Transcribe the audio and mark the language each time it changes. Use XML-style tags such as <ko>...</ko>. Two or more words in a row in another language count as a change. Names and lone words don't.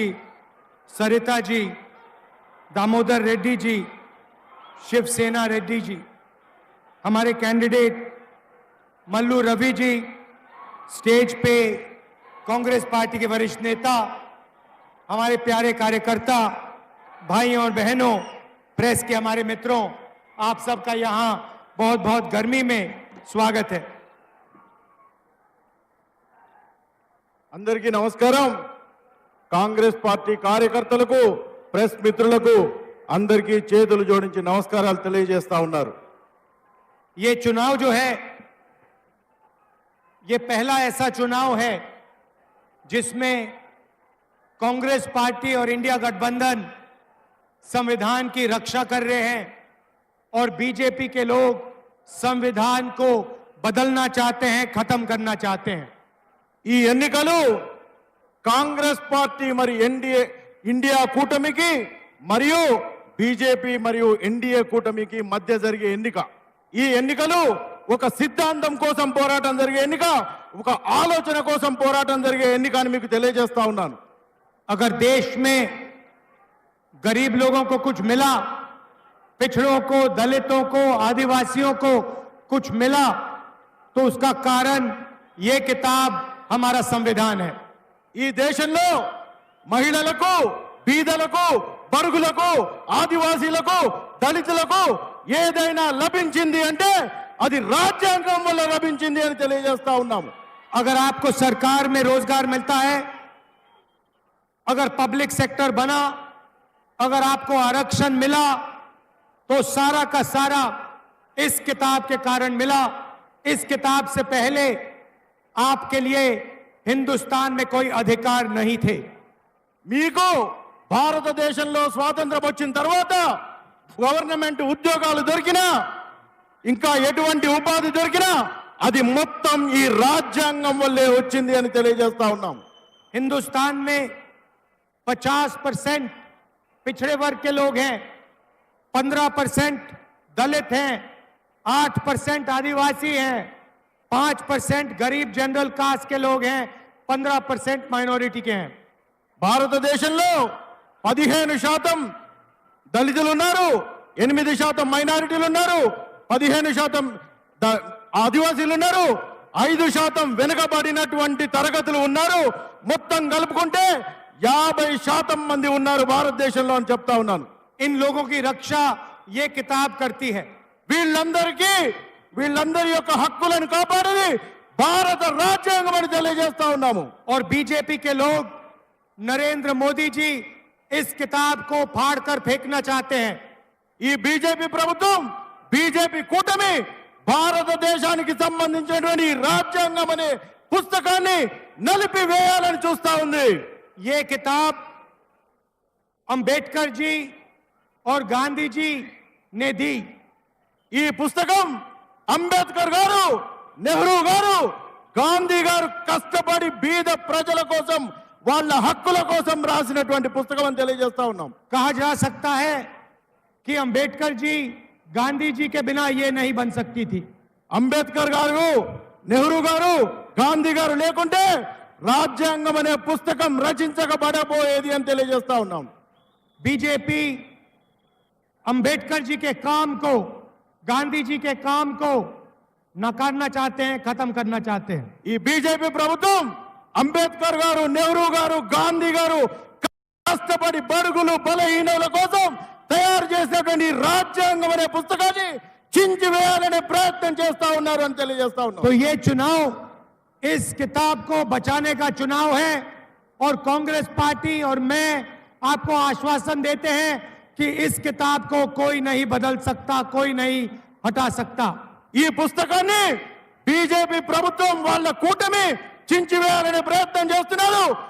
<hi>सरिता जी, दामोदर रेड्डी जी, शिवसेना रेड्डी जी, हमारे कैंडिडेट मल्लू रवि जी, स्टेज पे कांग्रेस पार्टी के वरिष्ठ नेता, हमारे प्यारे कार्यकर्ता भाइयों और बहनों, प्रेस के हमारे मित्रों, आप सबका यहाँ बहुत बहुत गर्मी में स्वागत है।</hi> <te>అందరికీ నమస్కారం. కాంగ్రెస్ పార్టీ కార్యకర్తలకు, ప్రెస్ మిత్రులకు అందరికీ చేతులు జోడించి నమస్కారాలు తెలియజేస్తా ఉన్నారు.</te> <hi>ये चुनाव जो है, ये पहला ऐसा चुनाव है जिसमें कांग्रेस पार्टी और इंडिया गठबंधन संविधान की रक्षा कर रहे हैं और बीजेपी के लोग संविधान को बदलना चाहते हैं, खत्म करना चाहते हैं।</hi> <te>ఈ ఎన్నికలు కాంగ్రెస్ పార్టీ మరి ఇండియా కూటమికి మరియు బీజేపీ మరియు ఎన్డీఏ కూటమికి మధ్య జరిగే ఎన్నిక. ఈ ఎన్నికలు ఒక సిద్ధాంతం కోసం పోరాటం జరిగే ఎన్నిక, ఒక ఆలోచన కోసం పోరాటం జరిగే ఎన్నిక అని మీకు తెలియజేస్తా ఉన్నాను.</te> <hi>अगर देश में गरीब लोगों को कुछ मिला, पिछड़ों को, दलितों को, आदिवासियों को कुछ मिला, तो उसका कारण ये किताब हमारा संविधान है।</hi> <te>ఈ దేశంలో మహిళలకు, బీదలకు, బడుగులకు, ఆదివాసీలకు, దళితులకు ఏదైనా లభించింది అంటే అది రాజ్యాంగం వల్ల లభించింది అని తెలియజేస్తా ఉన్నాము.</te> <hi>अगर आपको सरकार में रोजगार मिलता है, अगर</hi> <en>public sector</en> <hi>बना, अगर आपको आरक्षण मिला, तो सारा का सारा इस किताब के कारण मिला। इस किताब से पहले आपके लिए हिंदुस्तान में कोई अधिकार नहीं थे।</hi> <te>మీకు భారతదేశంలో స్వాతంత్రం వచ్చిన తర్వాత గవర్నమెంట్ ఉద్యోగాలు దొరికినా, ఇంకా ఎటువంటి ఉపాధి దొరికినా అది మొత్తం ఈ రాజ్యాంగం వల్లే వచ్చింది అని తెలియజేస్తా ఉన్నాం.</te> <hi>हिंदुस्तान में 50% पिछड़े वर्ग के लोग हैं, 15% दलित हैं, 8% आदिवासी हैं, 5% गरीब</hi> <en>general caste</en> <hi>के लोग हैं, 15% माइनॉरिटी के हैं।</hi> <te>భారతదేశంలో 15% దళితులు ఉన్నారు, 8% మైనారిటీలు ఉన్నారు, 15% ఆదివాసీలు ఉన్నారు, 5% వెనుకబడినటువంటి తరగతులు ఉన్నారు. మొత్తం కలుపుకుంటే 50% మంది ఉన్నారు భారతదేశంలో అని చెప్తా ఉన్నాను.</te> <hi>इन लोगों की रक्षा ये किताब करती है।</hi> <te>వీళ్ళందరి యొక్క హక్కులను కాపాడేది భారత రాజ్యాంగం అని తెలియజేస్తా ఉన్నాము.</te> <hi>और बीजेपी के लोग, नरेंद्र मोदी जी इस किताब को फाड़कर फेंकना चाहते हैं।</hi> <te>ఈ బీజేపీ ప్రభుత్వం, బీజేపీ కూటమి భారతదేశానికి సంబంధించినటువంటి రాజ్యాంగం అనే పుస్తకాన్ని నలిపివేయాలని చూస్తా ఉంది.</te> <hi>ये किताब अंबेडकर जी और गांधी जी ने दी।</hi> <te>ఈ పుస్తకం అంబేద్కర్ గారు, నెహ్రూ గారు, గాంధీ గారు కష్టపడి బీద ప్రజల కోసం, వాళ్ళ హక్కుల కోసం రాసినటువంటి పుస్తకం అని తెలియజేస్తా ఉన్నాం.</te> <hi>कहा जा सकता है कि अंबेडकर जी, गांधी जी के बिना ये नहीं बन सकती थी।</hi> <te>అంబేద్కర్ గారు, నెహ్రూ గారు, గాంధీ గారు లేకుంటే రాజ్యాంగం అనే పుస్తకం రచించబడబోయేది అని తెలియజేస్తా ఉన్నాం.</te> <hi>बीजेपी अंबेडकर जी के काम को, गांधी जी के काम को नकारना चाहते हैं, खत्म करना चाहते हैं।</hi> <te>ఈ బీజేపీ ప్రభుత్వం అంబేద్కర్ గారు, నెహ్రూ గారు, గాంధీ గారు కష్టపడి బడుగులు, బలహీనుల కోసం తయారు చేసేటువంటి రాజ్యాంగం అనే పుస్తకాన్ని చించివేయాలనే ప్రయత్నం చేస్తా ఉన్నారు అని తెలియజేస్తా ఉన్నాం.</te> <hi>तो ये चुनाव इस किताब को बचाने का चुनाव है और कांग्रेस पार्टी और मैं आपको आश्वासन देते हैं कि इस किताब को कोई नहीं बदल सकता, कोई नहीं हटा सकता।</hi> <te>ఈ పుస్తకాన్ని బీజేపీ ప్రభుత్వం వాళ్ళ కూటమి చించివేయాలనే ప్రయత్నం చేస్తున్నారు.</te>